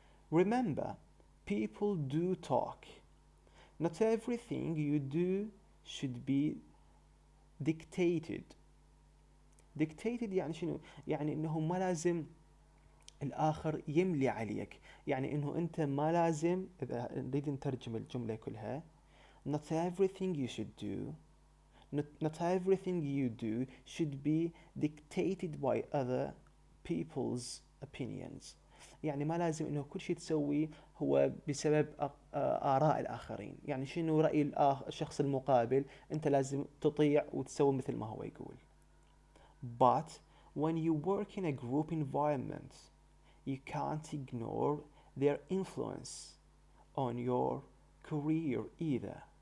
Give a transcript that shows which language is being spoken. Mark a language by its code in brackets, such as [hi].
[en] Remember, people do talk. Not everything you do should be dictated. [ar] يعني شنو؟ يعني انه ما لازم الآخر يملي عليك، يعني إنه أنت ما لازم، إذا نريد نترجم الجملة كلها [en] not everything you should do not everything you do should be dictated by other people's opinions. [ar] يعني ما لازم إنه كل شيء تسويه هو بسبب آراء الآخرين. يعني شنو رأي الشخص المقابل أنت لازم تطيع وتسوي مثل ما هو يقول. [en] But when you work in a group environment you can't ignore their influence on your career either.